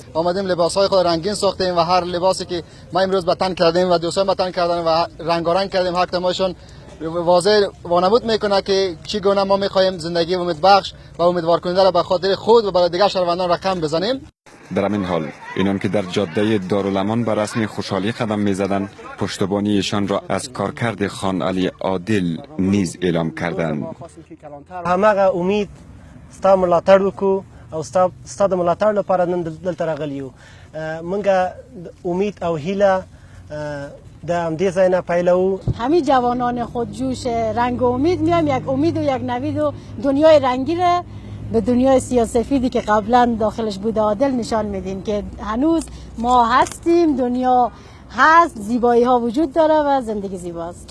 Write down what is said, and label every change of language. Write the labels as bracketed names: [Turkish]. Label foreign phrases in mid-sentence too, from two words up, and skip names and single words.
[Persian] آمدیم لباس‌های خود رنگین ساختیم و هر لباسی که ما امروز به تن کردیم و دوستان به تن کردن و رنگارنگ کردیم، حق تماشون واضح وانمود میکنه که چگونه ما میخواهیم زندگی امیدبخش و امیدوار کننده را به خاطر خود و برای دیگر شهروندان رقم بزنیم. در همین حال اینان که در جاده دارالامان به رسم خوشحالی قدم میزدند، پشتیبانیشان را از کارکرد خان علی عادل نیز اعلام کردند. [Pashto] همغه امید ستا ملاتړ وکړو او ستا د ملاتړ لپاره نن دلته راغلي یو. موږ امید او هیله د همدې ځای نه پیلوو. [Persian] همه جوانان خودجوش رنگ و امید میایم، یک امید و یک نوید و دنیای رنگی را به دنیای سیاه‌سفیدی که قبلا داخلش بوده عادل نشان میدیم که هنوز ما هستیم، دنیا هست، زیبایی ها وجود داره و زندگی زیباست.